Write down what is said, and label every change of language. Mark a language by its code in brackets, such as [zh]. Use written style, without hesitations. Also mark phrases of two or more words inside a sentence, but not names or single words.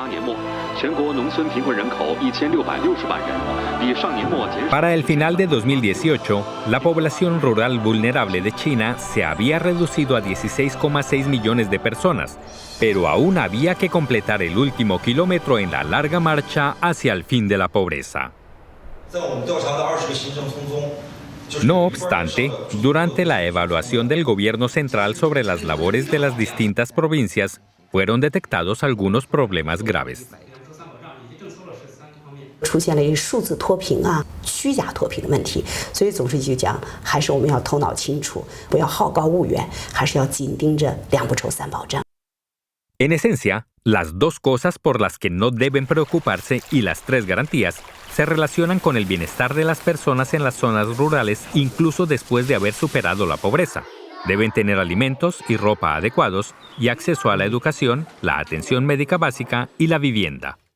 [es] Para el final de 2018, la población rural vulnerable de China se había reducido a 16,6 millones de personas, pero aún había que completar el último kilómetro en la larga marcha hacia el fin de la pobreza. No obstante, durante la evaluación del gobierno central sobre las labores de las distintas provincias, fueron detectados algunos problemas graves. [zh] 出现了一数字脱贫虚假脱贫的问题，所以总书记就讲，还是我们要头脑清楚，不要好高骛远，还是要紧盯着2不愁3保障。 [es] En esencia, las 2 cosas por las que no deben preocuparse y las 3 garantías se relacionan con el bienestar de las personas en las zonas rurales incluso después de haber superado la pobreza. Deben tener alimentos y ropa adecuados y acceso a la educación, la atención médica básica y la vivienda.